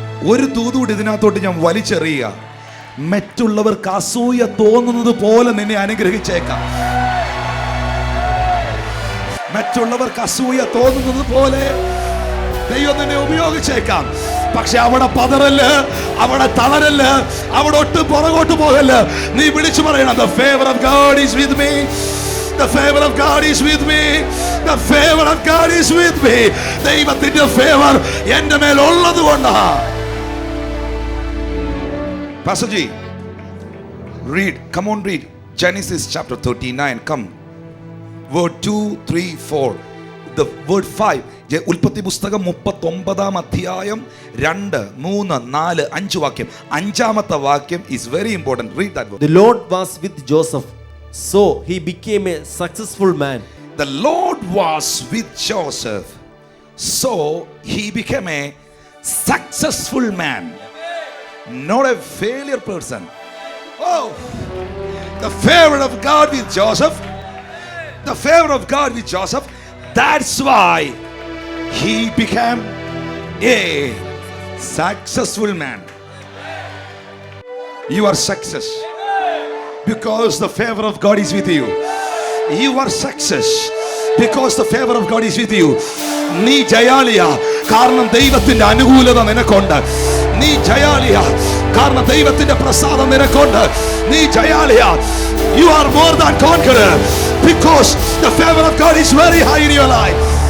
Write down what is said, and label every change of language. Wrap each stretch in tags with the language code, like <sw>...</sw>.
<ml>ഒരു ദൂതുകൂടി ഇതിനകത്തോട്ട് ഞാൻ വലിച്ചെറിയുക. മറ്റുള്ളവർക്ക് അസൂയ തോന്നുന്നത് പോലെ നിന്നെ അനുഗ്രഹിച്ചേക്കാം. മറ്റുള്ളവർക്ക് അസൂയ തോന്നുന്നത് പോലെ ദൈവം നിന്നെ ഉപയോഗിച്ചേക്കാം. പക്ഷെ അവിടെ പതറല്ല്, അവിടെ തളരല്ല്, അവിടെ ഒട്ടും പുറകോട്ട് പോകല്ല്. നീ വിളിച്ചു പറയണം,</ml> <en>the favor of God is with me. The favor of God is with me. The favor of God is with me.</en> <ml>ദൈവത്തിന്റെ ഫേവർ എൻ്റെ മേൽ ഉള്ളത് കൊണ്ടാ.</ml> <en>Pastor Ji, read. Come on, read Genesis chapter 39. Come. Word 2, 3, 4. The word 5.</en> <ml>ഉൽപ്പത്തി പുസ്തകം 39 അധ്യായം 2, 3, 4, 5 വാക്യം. അഞ്ചാമത്തെ വാക്യം</ml> <en>is very important. Read that word. The Lord was with Joseph, so he became a successful man. The Lord was with Joseph, so he became a successful man. Not a failure person. Oh, the favor of God with Joseph. The favor of God with Joseph. That's why he became a successful man. You are success because the favor of God is with you. You are success because the favor of God is with you.</en> <ml>നീ ജയാളിയാ കാരണം ദൈവത്തിന്റെ അനുകൂലത നിനക്കുണ്ട്. നീ ജയാളിയാ കാരണം ദൈവത്തിന്റെ പ്രസാദം നിനക്കുണ്ട്. നീ ജയാളിയാ.</ml> <en>You are more than conqueror because the favor of God is very high in your life.</en>